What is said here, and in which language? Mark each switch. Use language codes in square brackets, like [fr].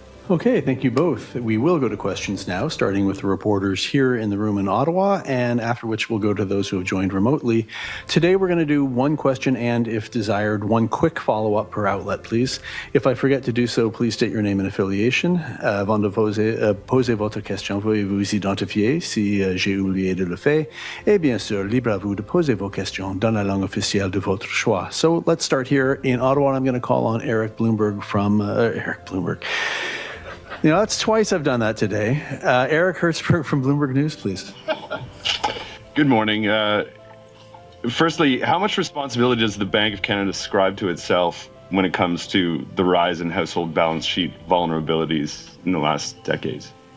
[en] Okay, thank you both. We will go to questions now, starting with the reporters here in the room in Ottawa, and after which we'll go to those who have joined remotely. Today we're going to do one question and, if desired, one quick follow-up per outlet, please. If I forget to do so, please state your name and affiliation. [fr] Avant de poser votre question, veuillez vous identifier si j'ai oublié de le faire. Et bien sûr, libre à vous de poser vos questions dans la langue officielle de votre choix. [en] So let's start here in Ottawa, and I'm going to call on Eric Bloomberg from Eric Bloomberg. You know, that's twice I've done that today. Eric Hertzberg from Bloomberg News, please. Good morning. Firstly, how much responsibility does the Bank of Canada ascribe to itself when it comes to the rise in household balance sheet vulnerabilities in the last decades?